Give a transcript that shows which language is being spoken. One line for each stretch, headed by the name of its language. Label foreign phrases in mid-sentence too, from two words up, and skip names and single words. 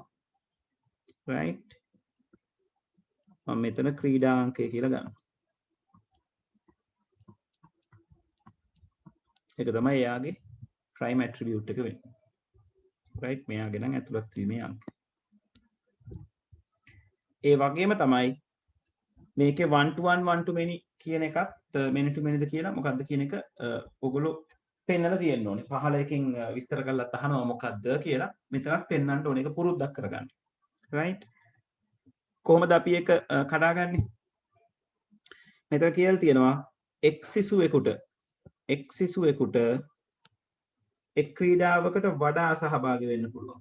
Sinhala: right මම මෙතන ක්‍රීඩා අංකය කියලා ගන්නවා. ඒක තමයි එයාගේ
English: prime attribute
Sinhala: එක වෙන්නේ. right මෙයාගේ නම් ඇතුළත් වීමේ අංකය. ඒ වගේම තමයි මේකේ
English: one to one one to many
Sinhala: කියන එකත්
English: many to many
Sinhala: ද කියලා මොකක්ද කියන එක ඔයගොල්ලෝ පෙන්නලා තියෙන්න ඕනේ. පහල එකකින් විස්තර කරලා අහනවා මොකක්ද කියලා. මෙතනත් පෙන්වන්න ඕනේ. ඒක පුරුද්දක් කරගන්න. right කොහොමද අපි ඒක කඩාගන්නේ? මෙතන කියලා තියෙනවා එක් සිසුවෙකුට එක් ක්‍රීඩාවකට වඩා සහභාගී වෙන්න පුළුවන්.